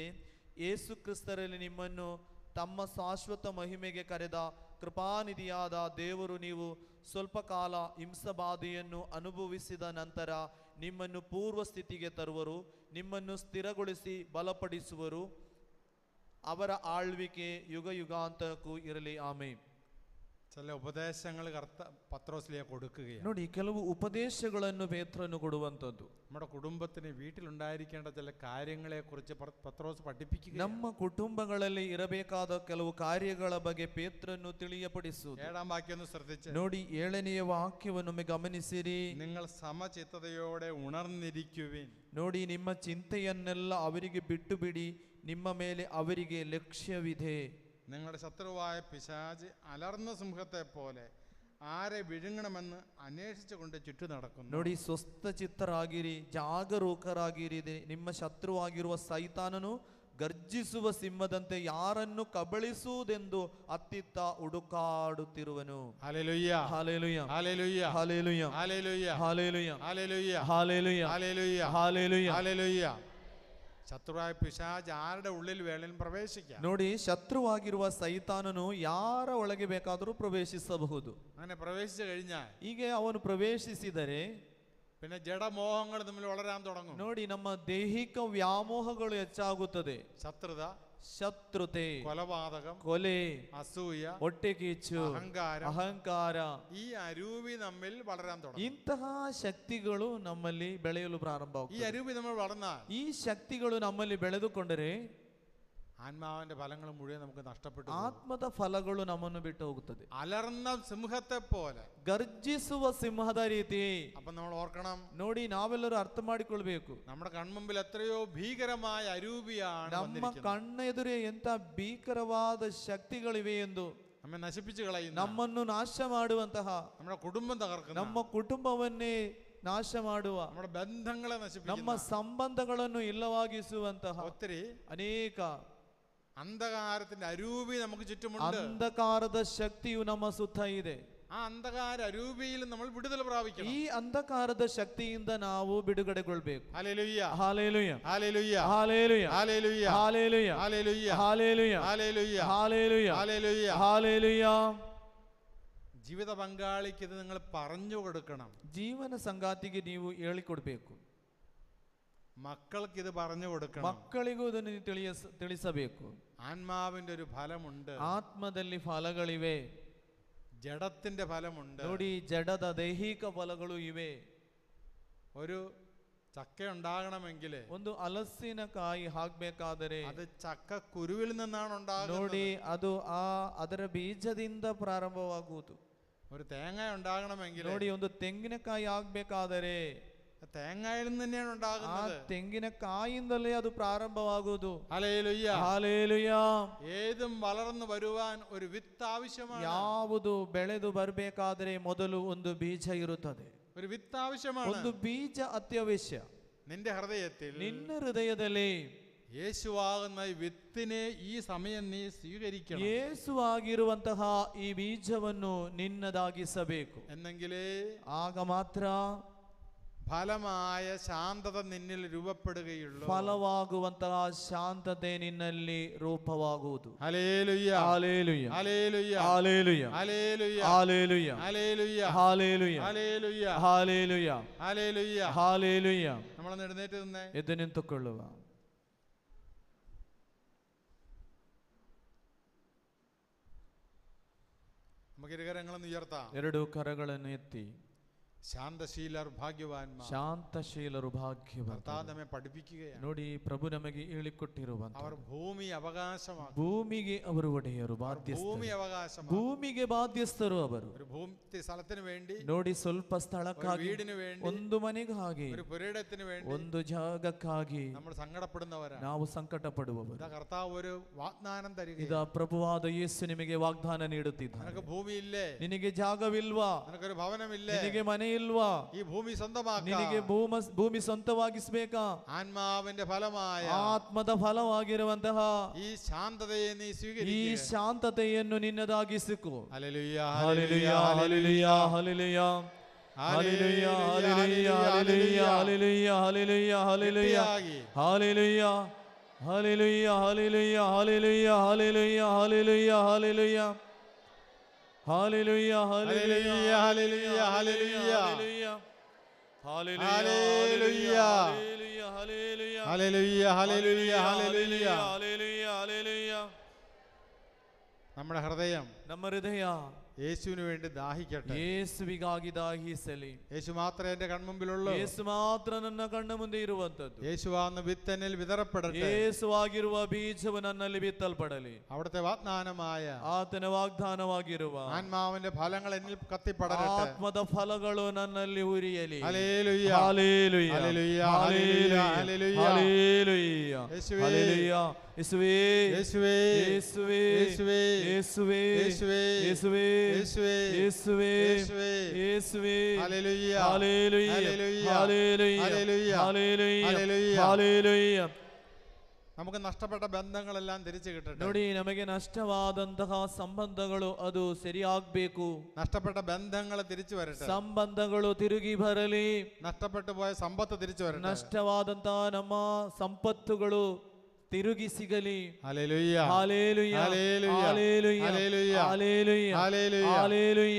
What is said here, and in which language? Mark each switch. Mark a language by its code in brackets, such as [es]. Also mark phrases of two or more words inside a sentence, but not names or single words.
[kn] ಯೇಸು ಕ್ರಿಸ್ತರಲ್ಲಿ ನಿಮ್ಮನ್ನು ತಮ್ಮ ಶಾಶ್ವತ ಮಹಿಮೆಗೆ ಕರೆದ ಕೃಪಾನಿಧಿಯಾದ ದೇವರು ನೀವು ಸ್ವಲ್ಪ ಕಾಲ ಹಿಂಸಬಾಧೆಯನ್ನು ಅನುಭವಿಸಿದ ನಂತರ ನಿಮ್ಮನ್ನು ಪೂರ್ವ ಸ್ಥಿತಿಗೆ ತರುವರು, ನಿಮ್ಮನ್ನು ಸ್ಥಿರಗೊಳಿಸಿ ಬಲಪಡಿಸುವರು. ಅವರ ಆಳ್ವಿಕೆ ಯುಗ ಯುಗಾಂತಕ್ಕೂ ಇರಲಿ. ಆಮೆನ್. [ml] ചില ഉപദേശങ്ങൾ പത്രോസിലേക്ക് കൊടുക്കുകയാണ്. [kn] ನೋಡಿ, ಕೆಲವು ಉಪದೇಶಗಳನ್ನು ಪೇತ್ರನು ಕೊಡುವಂತದ್ದು. [ml] നമ്മുടെ കുടുംബത്തിന് വീട്ടിലുണ്ടായിരിക്കേണ്ട ചില കാര്യങ്ങളെ കുറിച്ച് പത്രോസ് പഠിപ്പിക്കുക. [kn] ನಮ್ಮ ಕುಟುಂಬಗಳಲ್ಲಿ ಇರಬೇಕಾದ ಕೆಲವು ಕಾರ್ಯಗಳ ಬಗ್ಗೆ ಪೇತ್ರನು ತಿಳಿಯಪಡಿಸುವುದು. [ml] 7-ാം വാക്യം ഒന്ന് ശ്രദ്ധിച്ച് [kn] ನೋಡಿ, 7ನೆಯ ವಾಕ್ಯವನ್ನು ಗಮನಿಸಿರಿ. [ml] നിങ്ങൾ സമചിത്തതയോടെ ഉണർന്നിരിക്കുവിൻ. [kn] ನೋಡಿ, ನಿಮ್ಮ ಚಿಂತೆಯನ್ನೆಲ್ಲ ಅವರಿಗೆ ಬಿಟ್ಟು ಬಿಡಿ, ನಿಮ್ಮ ಮೇಲೆ ಅವರಿಗೆ ಲಕ್ಷ್ಯವಿದೆ. [ml] നിങ്ങളുടെ ശത്രുവായ പിശാച് അലർന്ന സിംഹത്തെ പോലെ ആരെ വിഴുങ്ങണമെന്ന് അന്വേഷിച്ചുകൊണ്ട് ചുറ്റു നടക്കുന്നു. [kn] ನೋಡಿ, ಸ್ವಸ್ಥಚಿತ್ತರಾಗಿರಿ, ಜಾಗರೂಕರಾಗಿರಿ. ನಿಮ್ಮ ಶತ್ರುವಾಗಿರುವ ಸೈತಾನನು ಗರ್ಜಿಸುವ ಸಿಂಹದಂತೆ ಯಾರನ್ನು ಕಬಳಿಸುವುದೆಂದು ಅತ್ತಿತ್ತ ಹುಡುಕಾಡುತ್ತಿರುವನು. [ml] ഹല്ലേലൂയ, [kn] ಹಾಲೆಲೂಯ, [ml] ഹല്ലേലൂയ, [kn] ಹಾಲೆಲೂಯ, [ml] ഹല്ലേലൂയ, [kn] ಹಾಲೆಲೂಯ, [ml] ഹല്ലേലൂയ, [kn] ಹಾಲೆಲೂಯ, [ml] ഹല്ലേലൂയ, [kn] ಹಾಲೆಲೂಯ, [ml] ഹല്ലേലൂയ. ശത്രുവായ പിശാച് ആരുടെ ഉള്ളിൽ വേണേലും പ്രവേശിക്കാം. [kn] ನೋಡಿ, ಶತ್ರುವಾಗಿರುವ ಸೈತಾನನು ಯಾರ ಒಳಗೆ ಬೇಕಾದರೂ ಪ್ರವೇಶಿಸಬಹುದು. [ml] അങ്ങനെ പ്രവേശിച്ചു കഴിഞ്ഞാൽ [kn] ಹೀಗೆ ಅವನು ಪ್ರವೇಶಿಸಿದರೆ [ml] പിന്നെ ജഡമോഹങ്ങൾ തമ്മിൽ വളരാൻ തുടങ്ങും. [kn] ನೋಡಿ, ನಮ್ಮ ದೈಹಿಕ ವ್ಯಾಮೋಹಗಳು ಹೆಚ್ಚಾಗುತ್ತದೆ. [ml] ശത്രുത, [kn] ಶತ್ರುತೆ, [ml] കൊലപാതകം, [kn] ಕೊಲೆ, [ml] അസൂയ, [kn] ಹೊಟ್ಟೆಕಿಚ್ಚು, ಅಹಂಕಾರ, [ml] ഈ അരൂപി നമ്മിൽ വളരാൻ തുടങ്ങും. [kn] ಇಂತಹ ಶಕ್ತಿಗಳು ನಮ್ಮಲ್ಲಿ ಬೆಳೆಯಲು ಪ್ರಾರಂಭ. [ml] ഈ അരൂപി നമ്മൾ വളർന്നാൽ [kn] ಈ ಶಕ್ತಿಗಳು ನಮ್ಮಲ್ಲಿ ಬೆಳೆದುಕೊಂಡರೆ [ml] ആത്മാവിന്റെ ഫലങ്ങൾ മുഴുവൻ നമുക്ക് നഷ്ടപ്പെട്ടു. [kn] ಆತ್ಮದ ಫಲಗಳು ನಮ್ಮನ್ನು ಬಿಟ್ಟು ಹೋಗುತ್ತದೆ. [ml] അലർന്ന സിംഹത്തെ പോലെ, [kn] ಗರ್ಜಿಸುವ ಸಿಂಹದ ರೀತಿ. [ml] അപ്പൊ നമ്മൾ ഓർക്കണം, [kn] ನೋಡಿ, ನಾವೆಲ್ಲರೂ ಅರ್ಥ ಮಾಡಿಕೊಳ್ಬೇಕು, [ml] നമ്മുടെ കൺമുമ്പിൽ എത്രയോ ഭീകരമായ അരൂപിയാണ് [kn] ನಮ್ಮ [ml] വന്നിരിക്കുന്നത്. [kn] ಕಣ್ಣೆದುರೇ ಎಂತ ಭೀಕರವಾದ ಶಕ್ತಿಗಳಿವೆ ಎಂದು, [ml] നമ്മെ നശിപ്പിച്ചു കളയുന്ന, [kn] ನಮ್ಮನ್ನು ನಾಶ ಮಾಡುವಂತಹ, [ml] നമ്മുടെ കുടുംബം തകർക്കുന്ന, [kn] ನಮ್ಮ ಕುಟುಂಬವನ್ನೇ ನಾಶ ಮಾಡುವ, [ml] നമ്മുടെ ബന്ധങ്ങളെ [kn] ನಮ್ಮ [ml] നശിപ്പിക്കുന്ന [kn] ಸಂಬಂಧಗಳನ್ನು ಇಲ್ಲವಾಗಿಸುವಂತಹ [ml] ഒത്തിരി [kn] ಅನೇಕ [ml] അന്ധകാരത്തിന്റെ അരൂപി നമുക്ക് ചുറ്റുമുണ്ട്. [kn] ಅಂಧಕಾರದ ಶಕ್ತಿಯು ನಮ್ಮ ಸುತ್ತ ಇದೆ. [ml] ആ അന്ധകാര അരൂപിയിൽ നമ്മൾ വിടുതൽ പ്രാപിക്കണം. [kn] ಈ ಅಂಧಕಾರದ ಶಕ್ತಿಯಿಂದ ನಾವು ಬಿಡುಗಡೆಗೊಳ್ಬೇಕು. [ml] ഹല്ലേലൂയ, [kn] ಹಾಲೆಲೂಯ, [ml] ഹല്ലേലൂയ, [kn] ಹಾಲೆಲೂಯ, [ml] ഹല്ലേലൂയ, [kn] ಹಾಲೆಲೂಯ, [ml] ഹല്ലേലൂയ, [kn] ಹಾಲೆಲೂಯ, [ml] ഹല്ലേലൂയ, [kn] ಹಾಲೆಲೂಯ, [ml] ഹല്ലേലൂയ. [kn] ಹಾಲೆಲೂಯ. [ml] ജീവിത പങ്കാളിക്ക് ഇത് നിങ്ങൾ പറഞ്ഞു കൊടുക്കണം. [kn] ಜೀವನ ಸಂಗಾತಿಗೆ ನೀವು ಹೇಳಿಕೊಡ್ಬೇಕು. [ml] മക്കൾക്ക് ഇത് പറഞ്ഞു കൊടുക്കണം. [kn] ಮಕ್ಕಳಿಗೂ ಇದನ್ನು ತಿಳಿಸಬೇಕು. [ml] ആത്മാവിന്റെ ഒരു ഫലമുണ്ട്, [kn] ಆತ್ಮದಲ್ಲಿ ಫಲಗಳಿವೆ. [ml] ജഡത്തിന്റെ ഫലമുണ്ട്. [kn] ನೋಡಿ, ಜಡದ ದೈಹಿಕ ಫಲಗಳು ಇವೆ. [ml] ഒരു ചക്ക ഉണ്ടാകണമെങ്കിൽ [kn] ಒಂದು ಹಲಸಿನಕಾಯಿ ಹಾಕ್ಬೇಕಾದರೆ [ml] അത് ചക്ക കുരുവിൽ നിന്നാണ് [kn] ನೋಡಿ [ml] ഉണ്ടാകുന്നത്. [kn] ಅದು ಅದರ ಬೀಜದಿಂದ ಪ್ರಾರಂಭವಾಗುವುದು. [ml] ഒരു തേങ്ങ ഉണ്ടാകണമെങ്കിൽ [kn] ನೋಡಿ ಒಂದು ತೆಂಗಿನಕಾಯಿ ಆಗ್ಬೇಕಾದರೆ [ml] തേങ്ങയിൽ നിന്ന് തന്നെയാണ് [kn] ಆ [ml] ഉണ്ടാകുന്നത്. [kn] ತೆಂಗಿನಕಾಯಿಂದಲೇ ಅದು ಪ್ರಾರಂಭವಾಗುವುದು. [ml] ഹല്ലേലൂയ. [kn] ಹಾಲೆಲೂಯ. [ml] ഏതും വളർന്നു വരുവാൻ ഒരു വിത്ത് ആവശ്യമാണ്. [kn] ಯಾವುದು ಬೆಳೆದು ಬರಬೇಕಾದರೆ ಮೊದಲು ಒಂದು ಬೀಜ ಇರುತ್ತದೆ. [ml] ഒരു വിത്ത് ആവശ്യമാണ്. [kn] ಒಂದು ಬೀಜ ಅತ್ಯವಶ್ಯ. [ml] നിന്റെ ഹൃദയത്തിൽ [kn] ನಿನ್ನ ಹೃದಯದಲ್ಲಿ [ml] യേശുവാകുന്ന ഈ വിത്തിനെ ഈ സമയം നീ സ്വീകരിക്കണം. [kn] ಯೇಸುವಾಗಿರುವಂತಹ ಈ ಬೀಜವನ್ನು ನಿನ್ನದಾಗಿಸಬೇಕು. [ml] എന്നെങ്കിലേ [kn] ಆಗ ಮಾತ್ರ [ml] ഫലമായ ശാന്തത നിന്നിൽ രൂപപ്പെടുകയുള്ളൂ. [kn] ಫಲವಾಗುವಂತಹ ಶಾಂತತೆ ನಿನ್ನಲ್ಲಿ ರೂಪವಾಗುವುದು. [ml] ഹല്ലേലൂയ. [kn] ಹಾಲೆಲೂಯ. [ml] ഹല്ലേലൂയ. [kn] ಹಾಲೆಲೂಯ. [ml] ഹല്ലേലൂയ. [kn] ಹಾಲೆಲೂಯ. [ml] ഹല്ലേലൂയ. [kn] ಹಾಲೆಲೂಯ. [ml] ഹല്ലേലൂയ. [kn] ಹಾಲೆಲೂಯ. [ml] ഹല്ലേലൂയ. [kn] ಹಾಲೆಲೂಯ. [ml] നമ്മളൊന്ന് എഴുന്നേറ്റ് നിന്നേ. [kn] ಎದ್ದು ನಿಂತುಕೊಳ್ಳುವ. [ml] നമുക്ക് ഇരുകരങ്ങളൊന്ന് ഉയർത്താം. [kn] ಎರಡು ಕರಗಳನ್ನು ಎತ್ತಿ. [ml] ശാന്തശീലർ ഭാഗ്യവാന്മാർ. [kn] ಶಾಂತಶೀಲರು ಭಾಗ್ಯವಂತರು. [ml] കർത്താവ് നമ്മെ പഠിപ്പിക്കുകയാണ്. [kn] ನೋಡಿ ಪ್ರಭು ನಮಗೆ ಹೇಳಿಕೊಟ್ಟಿರುವಂತ [ml] അവർ ഭൂമി അവകാശമാക്കും. [kn] ಭೂಮಿಗೆ ಅವರು ಒಡೆಯರು, ಬಾಧ್ಯಸ್ಥರು. [ml] ഭൂമി അവകാശമാക്കും. [kn] ಭೂಮಿಗೆ ಬಾಧ್ಯಸ್ಥರು ಅವರು. [ml] ഒരു ഭൂമി സ്ഥലത്തിന് വേണ്ടി, [kn] ನೋಡಿ ಸ್ವಲ್ಪ ಸ್ಥಳಕ್ಕಾಗಿ, [ml] വീടിന് വേണ്ടി, [kn] ಒಂದು മನೆಗಾಗಿ, [ml] ഒരു പുരയിടത്തിന് വേണ്ടി [kn] ಒಂದು ಜಾಗಕ್ಕಾಗಿ [ml] നമ്മൾ സങ്കടപ്പെടുന്നവരാണ്. [kn] ನಾವು ಸಂಕಟ ಪಡುವವರು. [ml] ഇതാ കർത്താവ് ഒരു വാഗ്ദാനം തരിക. [kn] ಇದ ಪ್ರಭುವಾದ ಯೇಸು ನಿಮಗೆ ವಾಗ್ದಾನ ನೀಡುತ್ತಿದ್ದಾನೆ. [ml] നിനക്ക് ഭൂമിയില്ലേ? [kn] ನಿನಗೆ ಜಾಗವಿಲ್ವಾ? [ml] നിനക്കൊരു ഭവനമില്ലേ? [kn] ನಿನಗೆ ಮನೆ ಇಲ್ವಾ? [ml] ഈ ഭൂമി സ്വന്തമാക്കാം. [kn] ನಿನಗೆ ಭೂಮಿ ಸ್ವಂತವಾಗಿಸಬೇಕಾ? [ml] ആത്മാവിന്റെ ഫലമായ [kn] ಆತ್ಮದ ಫಲವಾಗಿರುವಂತಹ [ml] ഈ ശാന്തതയെ നീ [kn] ಈ [ml] സ്വീകരിക്കുക. [kn] ಶಾಂತತೆಯನ್ನು ನಿನ್ನದಾಗಿಸಿಕೊ. [ml] ഹല്ലേലൂയ. ഹല്ലേലൂയ. ഹല്ലേലൂയ. ഹല്ലേലൂയ. ഹല്ലേലൂയ. ഹല്ലേലൂയ. ഹല്ലേലൂയ. ഹല്ലേലൂയ. ഹല്ലേലൂയ. ഹല്ലേലൂയ. ഹല്ലേലൂയ. ഹല്ലേലൂയ. ഹല്ലേലൂയ. ഹല്ലേലൂയ. ഹല്ലേലൂയ. ഹല്ലേലൂയ. ഹല്ലേലൂയ. Hallelujah, hallelujah, hallelujah, hallelujah, hallelujah, hallelujah, hallelujah, ഹല്ലേലൂയ. ഹല്ലേലൂയ. ഹല്ലേലൂയ. hallelujah, hallelujah. നമ്മുടെ ഹൃദയം [kn] ನಮ್ಮ ಹೃದಯ [ml] യേശുവിന് വേണ്ടി ദാഹിക്കട്ടെ. [kn] ಯೇಸುವಿಗಾಗಿ ದಾಹಿಸಲಿ. [ml] യേശു മാത്രമേ എന്റെ കൺമുമ്പിലുള്ളൂ. [kn] ಯೇಸು ಮಾತ್ರ ನನ್ನ ಕಣ್ಣ ಮುಂದೆ ಇರುವಂತದ್ದು. [ml] യേശുവാകുന്ന വിത്തനിൽ വിതറപ്പെടട്ടെ. [kn] ಯೇಸುವಾಗಿರುವ ಬೀಜವು ನನ್ನಲ್ಲಿ ಬಿತ್ತಲ್ಪಡಲಿ. [ml] അവിടുത്തെ വാഗ്ദാനമായ [kn] ಆತನ ವಾಗ್ದಾನವಾಗಿರುವ [ml] ആത്മാവിന്റെ ഫലങ്ങൾ എന്നിൽ കത്തിപ്പടരട്ടെ. [kn] ಆತ್ಮದ ಫಲಗಳು ನನ್ನಲ್ಲಿ ಉರಿಯಲಿ. [ml] ഹല്ലേലൂയ. ഹല്ലേലൂയ. ഹല്ലേലൂയ. ഹല്ലേലൂയ. ഹല്ലേലൂയ. ഹല്ലേലൂയ. യേശുവേ. ഹല്ലേലൂയ. യേശുവേ. യേശുവേ. യേശുവേ. യേശുവേ. യേശുവേ. യേശുവേ. യേശുവേ. യേശുവേ. യേശുവേ. യേശുവേ. യേശുവേ. ഹല്ലേലൂയ. ഹല്ലേലൂയ. ഹല്ലേലൂയ. ഹല്ലേലൂയ. ഹല്ലേലൂയ. ഹല്ലേലൂയ. ഹല്ലേലൂയ. ഹല്ലേലൂയ. നമുക്ക് നഷ്ടപ്പെട്ട ബന്ധങ്ങളെല്ലാം തിരിച്ചു കിട്ടട്ടെ. [kn] ನೋಡಿ, ನಮಗೆ ನಷ್ಟವಾದಂತಹ ಸಂಬಂಧಗಳು ಅದು ಸರಿಯಾಗಬೇಕು. [ml] നഷ്ടപ്പെട്ട ബന്ധങ്ങൾ തിരിച്ചു വരട്ടെ. [kn] ಸಂಬಂಧಗಳು ತಿರುಗಿ ಬರಲಿ. [ml] നഷ്ടപ്പെട്ടു പോയ സമ്പത്ത് തിരിച്ചു വരട്ടെ. [kn] ನಷ್ಟವಾದಂತಹ ನಮ್ಮ ಸಂಪತ್ತುಗಳು ತಿರುಗಿ ಸಿಗಲಿ. [ml] ഹല്ലേലൂയ. ഹല്ലേലൂയ. ഹല്ലേലൂയ. ഹല്ലേലൂയ. ഹല്ലേലൂയ. ഹല്ലേലൂയ. ഹല്ലേലൂയ. ഹല്ലേലൂയ.